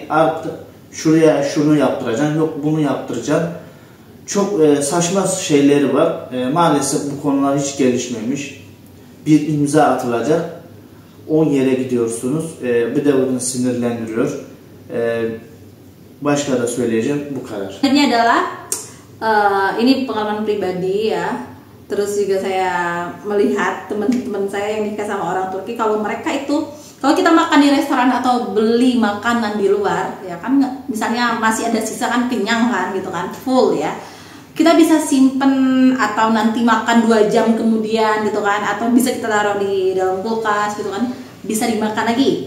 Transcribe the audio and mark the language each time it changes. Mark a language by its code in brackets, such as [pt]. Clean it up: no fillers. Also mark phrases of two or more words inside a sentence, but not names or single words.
[tr] Artık şuraya şunu yaptıracaksın. Yok bunu yaptıracaksın. Çok saçma şeyleri var. Maalesef bu konular hiç gelişmemiş. Bir imza atılacak. 10 yere gidiyorsunuz. Bir de bunu sinirlendiriyor. Başka da söyleyeceğim bu kadar. [id] Ini adalah ini pengalaman pribadi ya. Terus juga saya melihat teman-teman saya yang nikah sama orang Turki, kalau mereka itu kalau kita makan di restoran atau beli makanan di luar ya kan, misalnya masih ada sisa kan, kenyang kan gitu kan, full ya, kita bisa simpen atau nanti makan 2 jam kemudian gitu kan, atau bisa kita taruh di dalam kulkas gitu kan, bisa dimakan lagi.